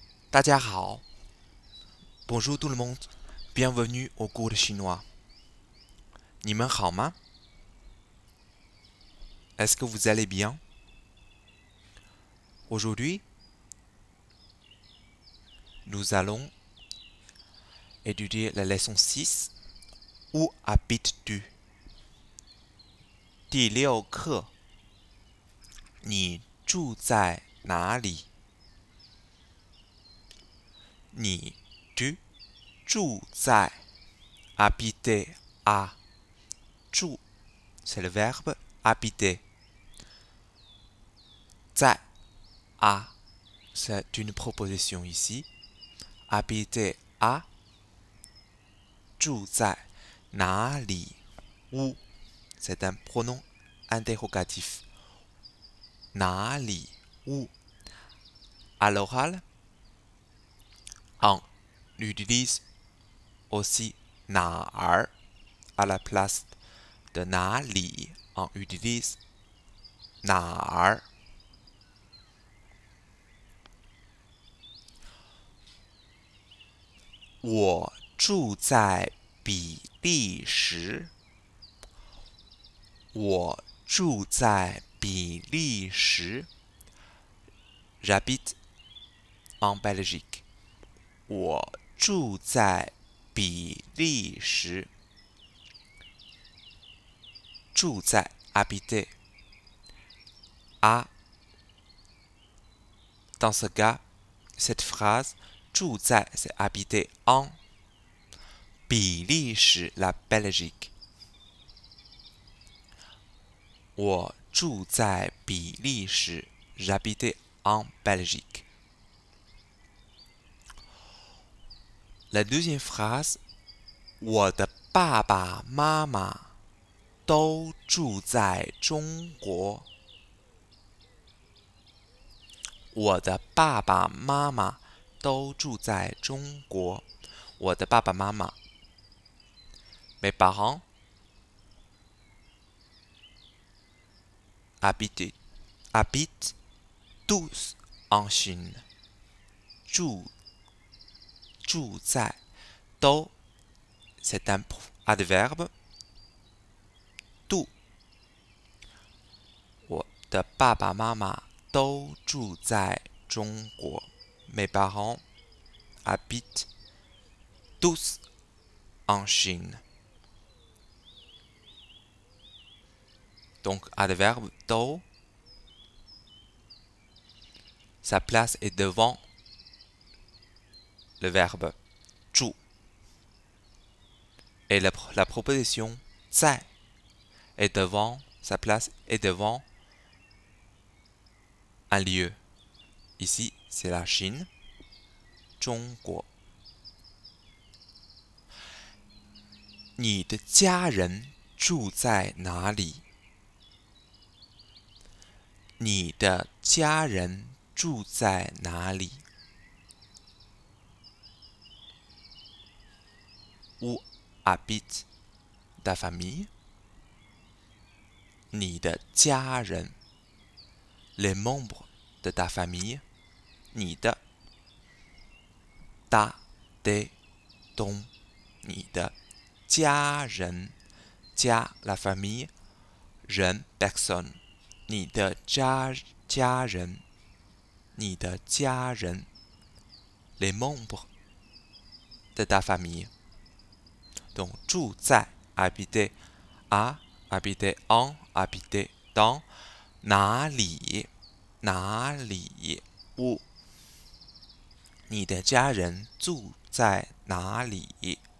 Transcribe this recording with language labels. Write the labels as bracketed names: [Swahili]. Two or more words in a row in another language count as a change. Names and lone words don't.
[Chinese] 大家好 [French] Bonjour tout le monde. Bienvenue au cours de chinois. [Chinese] 你们好吗 [French] Est-ce que vous allez bien? Aujourd'hui, nous allons étudier la leçon 6. Où habites-tu? [Chinese] 第六课，你住在哪里？ [French] 你 tu [Chinese] 住在 [French] habiter à 住 c'est le verbe habiter 在 à c'est une proposition ici habiter à [Chinese] 住在哪里 [French] où c'est un pronom interrogatif 哪里 où à l'oral on utilise aussi 哪儿 à la place de 哪里 on utilise [Chinese] 哪儿我住在比利时。我住在比利时。 [French] J'habite en Belgique. [Chinese] 我住在比利时。住在 habiter. [French] À. Dans ce cas, cette phrase [Chinese] 住在 [French] c'est habiter en 比利时 la Belgique. [Chinese] 我住在比利时。 [French] J'habitais en Belgique. La deuxième phrase [Chinese] 我的爸爸妈妈都住在中国。我的爸爸妈妈都住在中国。我的爸爸妈妈 [French] mes parents habitent tous en Chine. [Chinese] 住在都 [French] c'est un adverbe [Chinese] 都我的爸爸妈妈都住在中国。 [French] Mes parents habitent tous en Chine. Donc, adverbe 都 sa place est devant le verbe 住 et la proposition 在 est devant sa place est devant un lieu. Ici, c'est la Chine. [Chinese] 中国。你的家人住在哪里？你的家人住在哪里？ [French] Où habite ta famille? [Chinese] 你的家人 [French] les membres de ta famille [Chinese] 你的 [French] ta tes ton [Chinese] 你的家人家 [French] la famille [Chinese] 人 personne 你的家人你的家人 [French] les membres de ta famille donc [Chinese] 住在 [French] habiter à habiter en habiter dans [Chinese] 哪里哪里 où 你的家人住在哪里